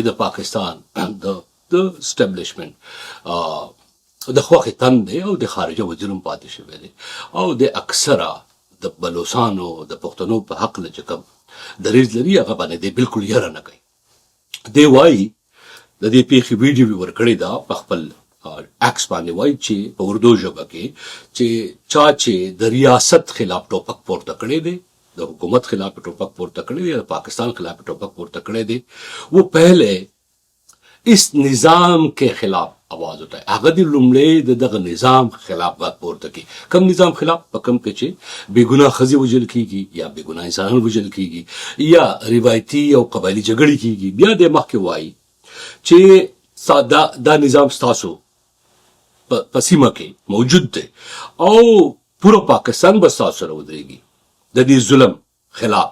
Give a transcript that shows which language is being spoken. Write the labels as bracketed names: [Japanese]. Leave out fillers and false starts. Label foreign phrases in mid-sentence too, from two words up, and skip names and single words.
[Pashto] د پاکستان د اسټابلیشمنټ د خوښې تن دی او د خارجه وزیر هم پاتې شوی دی او د اکثره د بلوچستانو د پښتنو په حقله چې کوم دریځ لري هغه باندې دی بالکل یره نه کوي. دی وایي د دې پیښې ویډیو مې ورکړې ده په خپل عکس باندې، وایي چې په اردو ژبه کې چې چا چې د ریاست خلاف ټوپک پورته کړی دی، د حکومت خلاف ټوپک پورته کړی دی، د پاکستان خلاف ټوپک پورته کړی دی، [Urdu] وہ پہلے اس نظام کے خلاف आवाज اٹھائے. [Pashto] هغه د لومړی د دغه نظام خلاف غږ پورته کړي. کم نظام خلاف؟ په کم کې چې بېګناه ښځې وژل کېږي یا بېګناه انسانان وژل کېږي یا روایتي او قبایلي جګړې کېږي. بیا د مخکې وایي چې دا نظام ستاسو په سیمه کې موجود دی او پوره پاکستان به ستاسو سره ودرېږي د دې ظلم خلاف.